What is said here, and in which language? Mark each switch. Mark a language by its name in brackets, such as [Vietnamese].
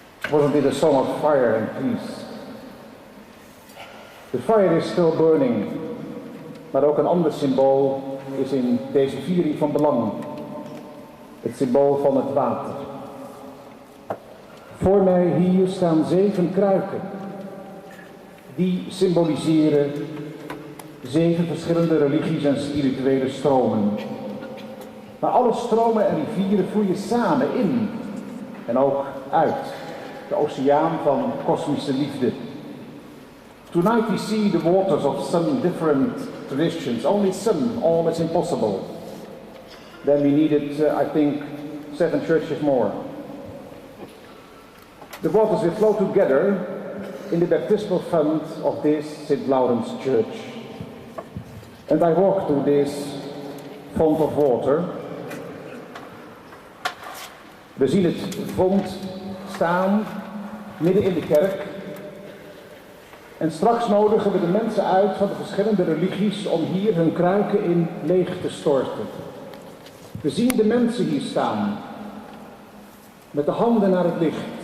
[English] Wasn't it a song of fire and peace? The fire is still burning, [Dutch] maar ook een ander symbool is in deze viering van belang. Het symbool van het water. Voor mij hier staan 7 kruiken. Die symboliseren 7 verschillende religies en spirituele stromen. Maar alle stromen en rivieren vloeien samen in en ook uit. De oceaan van kosmische liefde. [English] Tonight we see the waters of some different traditions, only some, all is impossible. Then we needed, I think, 7 churches more. The waters will flow together in the baptismal font of this St. Laurens Church. And I walk to this font of water. [Dutch] We zien het font staan midden in de kerk. En straks nodigen we de mensen uit van de verschillende religies om hier hun kruiken in leeg te storten. We zien de mensen hier staan, met de handen naar het licht.